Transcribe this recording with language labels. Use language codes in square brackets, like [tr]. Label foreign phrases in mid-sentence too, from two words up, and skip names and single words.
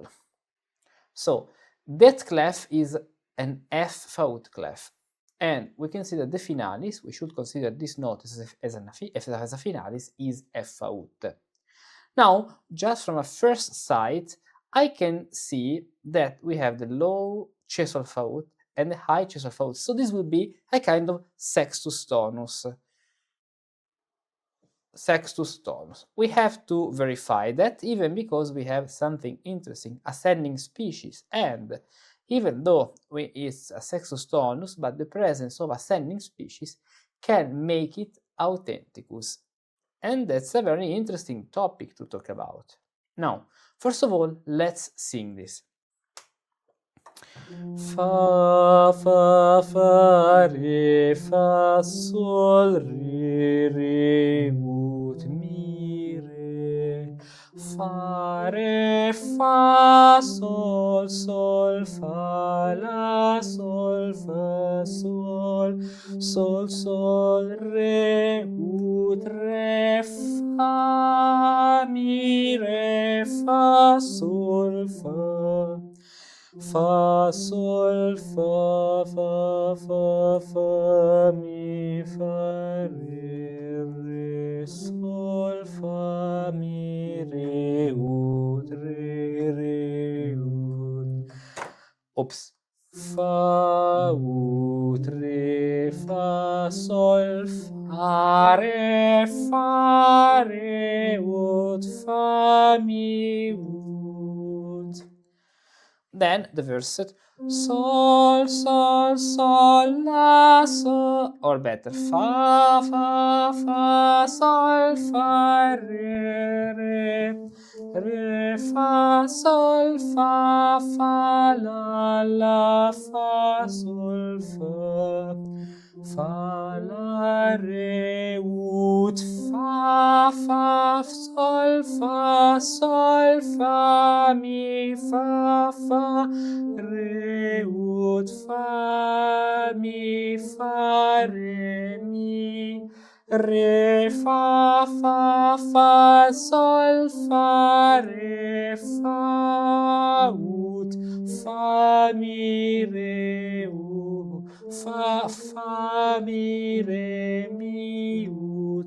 [en] So that clef is an F fault clef, and we consider the finalis, we should consider this note as a finalis, is F fault. Now, just from a first sight, I can see that we have the low Cesol fault and the high Cesol fault, so this will be a kind of [la] sextus tonus. [en] We have to verify that, even because we have something interesting, ascending species, and even though it's a [la] sextus tonus, [en] but the presence of ascending species can make it authenticus. And that's a very interesting topic to talk about. Now, first of all, let's sing this. Fa, fa, fa, re, fa, sol, re, ut, mi, re. Fa, re, fa, sol, sol, fa, la, sol, fa, sol, sol, sol, re, ut, re, fa, mi, re, fa, sol, fa. Fa, sol, fa, fa, fa, fa, mi, fa, re, sol, fa, mi, re, ut, re, ut. Oops. Fa, ut, re, fa, sol, fa, re, ut, fa, mi, ut. Then the verset sol, sol, sol, la, sol, or better fa, fa, fa, sol, fa, re, fa, sol, fa, fa, la, fa, sol, fa, la, re, ut, fa, sol, fa, mi, fa, re, ut, fa, mi, re, mi, re, fa, sol, fa, re, fa, ut, fa, mi, re, ut, fa, mi, re, mi, ut.